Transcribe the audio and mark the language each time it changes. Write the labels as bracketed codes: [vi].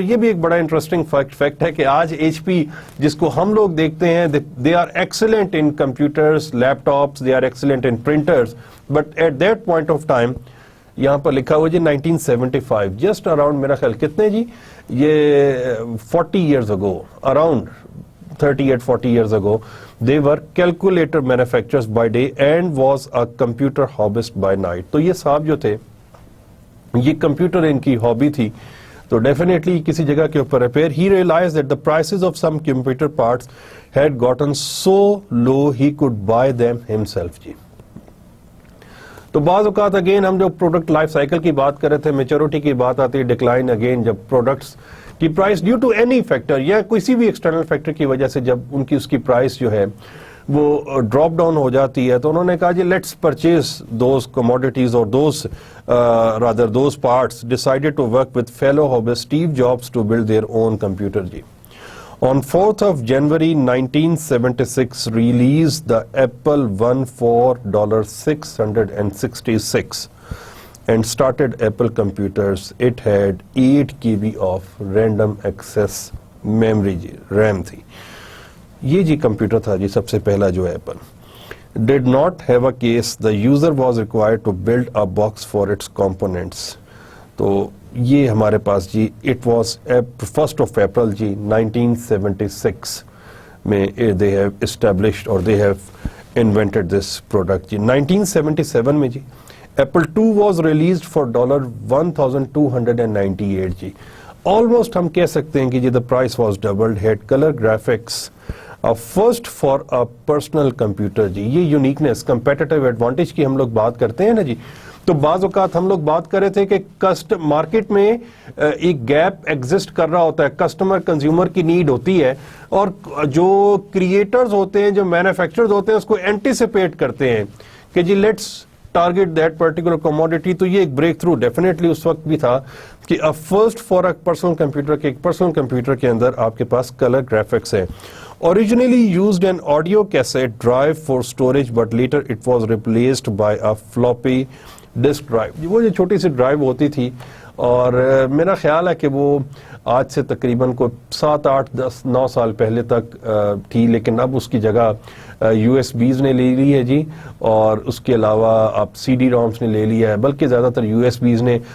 [ur] یہ بھی ایک بڑا انٹرسٹنگ فیکٹ ہے کہ آج ایچ پی جس کو ہم لوگ دیکھتے ہیں [en] they are excellent in computers, laptops, they are excellent in printers, but at that point of time یہاں پر لکھا ہوا جی 1975 just around [ur] میرا خیال کتنے جی یہ [en] 40 years ago, around 38-40 years ago, they were calculator manufacturers by day and was a computer hobbyist by night. [ur] تو یہ صاحب جو تھے یہ کمپیوٹر ان کی ہابی تھی تو ڈیفینیٹلی کسی جگہ کے اوپر repair. [en] He realized that the prices of some computer parts had gotten so low he could buy them himself جی. [ur] تو بعض اوقات اگین ہم جو پروڈکٹ لائف سائیکل کی بات کر رہے تھے, میچورٹی کی بات آتی ہے, ڈکلائن اگین جب پروڈکٹس کی price due to any factor یا کسی بھی ایکسٹرنل فیکٹر کی وجہ سے جب ان کی اس کی پرائس جو ہے وہ ڈراپ ڈاؤن ہو جاتی ہے تو انہوں نے کہا جی [en] let's purchase those commodities [ur] اور those parts, [en] decided to work with fellow hobbyist Steve Jobs to build their own computer [ur] جی. [en] On 4th of January 1976 released the Apple One for $666 and started Apple computers. It had 8 KB of random access memory جی, [ur] RAM تھی. یہ جی computer تھا جی سب سے پہلا جو Apple. [en] Did not have a case. The user was required to build a box for its components. [ur] تو یہ ہمارے پاس جی [en] It was 1st of April جی 1976 میں they have established اور they have invented this product جی. 1977 میں جی Apple II was released for $1,298 جی. Almost [ur] ہم کہہ سکتے ہیں کہ جی [en] the price was doubled, had color graphics, a first for a personal computer جی. [ur] یہ uniqueness competitive advantage کی ہم لوگ بات کرتے ہیں نا جی. تو بعض اوقات ہم لوگ بات کر رہے تھے کہ مارکیٹ میں ایک گیپ ایگزسٹ کر رہا ہوتا ہے, کسٹمر کنزیومر کی نیڈ ہوتی ہے اور جو کریٹرز ہوتے ہیں, جو مینوفیکچرز ہوتے ہیں اس کو اینٹیسپیٹ کرتے ہیں کہ جی let's target that particular commodity. تو یہ ایک بریک تھرو ڈیفینیٹلی اس وقت بھی تھا کہ [en] first for a personal computer [ur] کے ایک پرسنل کمپیوٹر کے اندر آپ کے پاس کلر گرافکس ہے. [en] Originally used an audio cassette drive for storage but later it was replaced by a floppy disk drive. [ur] وہ جو چھوٹی سی ڈرائیو ہوتی تھی اور میرا خیال ہے کہ وہ آج سے تقریباً کو 7, 8, 10, 9 سال پہلے تک تھی, لیکن اب اس کی جگہ یو ایس بیز نے لے لی ہے جی, اور اس کے علاوہ آپ سی ڈی رومس نے لے لیا ہے, بلکہ زیادہ تر یو ایس بیز نے.